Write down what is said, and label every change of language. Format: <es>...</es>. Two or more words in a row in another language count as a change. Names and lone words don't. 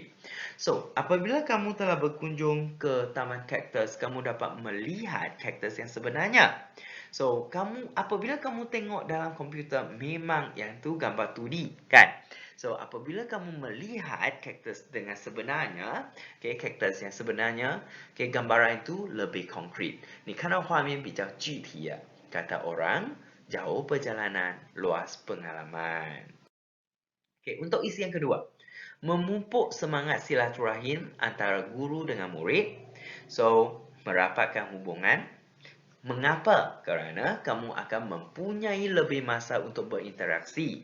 <ms>So, apabila kamu telah berkunjung ke Taman Kaktus, kamu dapat melihat kaktus yang sebenarnya. So, apabila kamu tengok dalam komputer, memang yang tu gambar 2D, kan? So, apabila kamu melihat kaktus dengan sebenarnya, kaktus yang sebenarnya, gambaran itu lebih konkret.</ms> <zh>你看到画面比较具体啊，</zh> <ms>kata orang, jauh perjalanan, luas pengalaman. Untuk isi yang kedua, memupuk semangat silaturahim antara guru dengan murid. So, merapatkan hubungan. Mengapa? Kerana kamu akan mempunyai lebih masa untuk berinteraksi.</ms>